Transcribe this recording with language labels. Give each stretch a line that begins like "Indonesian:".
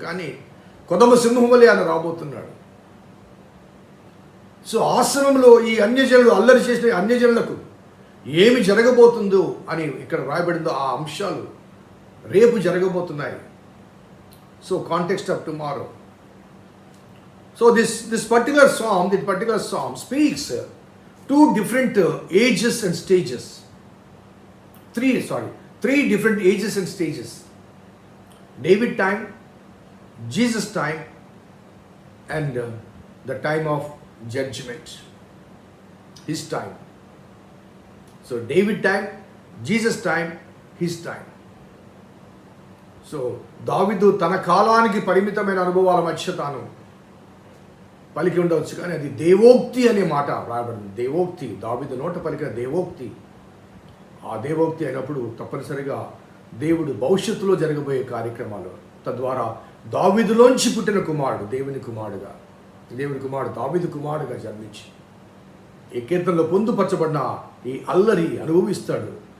Telugu: కానీ కొదమ సింహం వలె ఆయన రాబోతున్నాడు. సో ఆశ్రమంలో ఈ అన్యజనులు అల్లరి చేసిన అన్యజనులకు ఏమి జరగబోతుందో అని ఇక్కడ రాయబడిందో ఆ అంశాలు రేపు జరగబోతున్నాయి.
English: So context of tomorrow. So this particular psalm speaks two different ages and stages. Three different ages and stages. David time, Jesus time, and the time of judgment, his time. So David time, Jesus time, his time.
Telugu: So దావీదు తన కాలానికి పరిమితమైన అనుభవాల మధ్య తాను పలికి ఉండవచ్చు, కానీ అది దేవోక్తి అనే మాట రాయబడింది. దేవోక్తి, దావీదు నోట పలికిన దేవోక్తి. ఆ దేవోక్తి అయినప్పుడు తప్పనిసరిగా దేవుడు భవిష్యత్తులో జరగబోయే కార్యక్రమాలు, తద్వారా దావీదులోంచి పుట్టిన కుమారుడు దేవుని కుమారుడుగా, దేవుని కుమారుడు దావీదు కుమారుడుగా జన్మించి ఈ కీర్తనలో పొందుపరచబడిన ఈ అల్లరి అనుభవిస్తాడు.